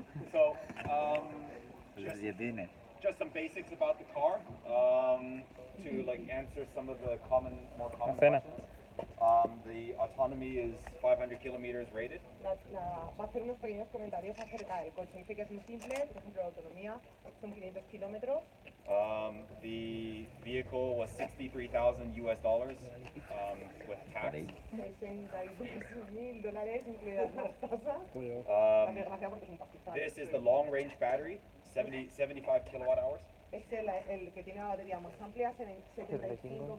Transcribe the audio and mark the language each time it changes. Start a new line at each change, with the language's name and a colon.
English: So, just some basics about the car to like answer some of the more common Cena. questions. The autonomy is 500 kilometers rated.
Spanish: Va a hacer unos pequeños comentarios acerca del coche. Dice que es muy simple, por ejemplo, la autonomía son 500 kilómetros.
English: The vehicle was $63,000 with tax.
Spanish: $63,000 incluidas las tasas. Desgracia porque es un pastizal.
English: This is the long range battery, 75 kilowatt hours.
Spanish: Es el que tiene la batería más amplia, 75